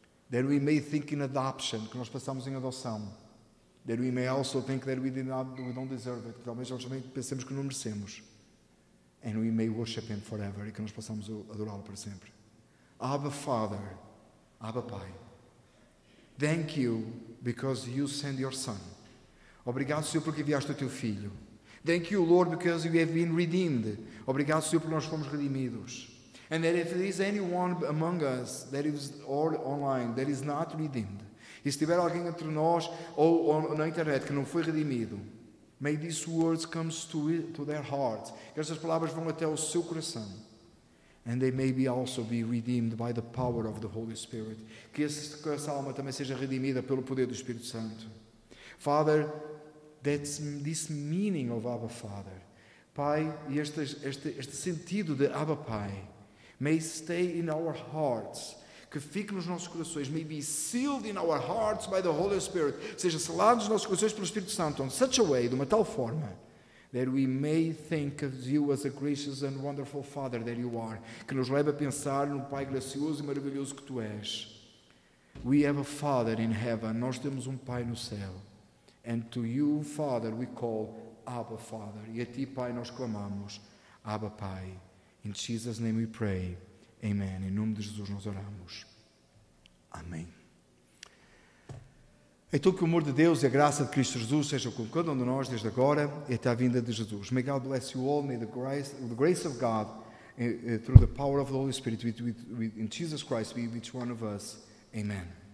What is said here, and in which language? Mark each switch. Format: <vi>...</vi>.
<en>That we may think in adoption,</en> <pt>que nós passamos em adoção.</pt> <en>That we may also think that we don't deserve it,</en> <pt>que talvez nós também pensemos que não merecemos.</pt> <en>And we may worship Him forever,</en> <pt>e que nós possamos adorá-lo para sempre.</pt> <en>Abba, Father, Abba, Pai. Thank you because you sent your Son.</en> <pt>Obrigado, Senhor, porque enviaste o teu Filho.</pt> <en>Thank you, Lord, because you have been redeemed.</en> <pt>Obrigado, Senhor, porque nós fomos redimidos.</pt> <en>And that if there is anyone among us that is or online that is not redeemed,</en> <pt>e se tiver alguém entre nós ou na internet que não foi redimido,</pt> <en>may these words come to their hearts.</en> <pt>Que estas palavras vão até o seu coração.</pt> <en>And they may also be redeemed by the power of the Holy Spirit.</en> <pt>Que essa alma também seja redimida pelo poder do Espírito Santo.</pt> <en>Father, that's this meaning of Abba Father.</en> <pt>Pai, e este sentido de Abba Pai,</pt> <en>may stay in our hearts.</en> <pt>Que fique nos nossos corações.</pt> <en>May be sealed in our hearts by the Holy Spirit.</en> <pt>Seja selado nos nossos corações pelo Espírito Santo.</pt> <en>In such a way,</en> <pt>de uma tal forma,</pt> <en>that we may think of you as a gracious and wonderful Father that you are.</en> <pt>Que nos leve a pensar no Pai gracioso e maravilhoso que tu és.</pt> <en>We have a Father in heaven.</en> <pt>Nós temos um Pai no céu.</pt> <en>And to you, Father, we call Abba, Father.</en> <pt>E a ti, Pai, nós clamamos Abba, Pai.</pt> <en>In Jesus' name we pray. Amen.</en> <pt>Em nome de Jesus nós oramos. Amém. Então que o amor de Deus e a graça de Cristo Jesus seja com cada um de nós desde agora e até a vinda de Jesus.</pt> <en>May God bless you all. May the grace of God through the power of the Holy Spirit in Jesus Christ be with each one of us. Amen.</en>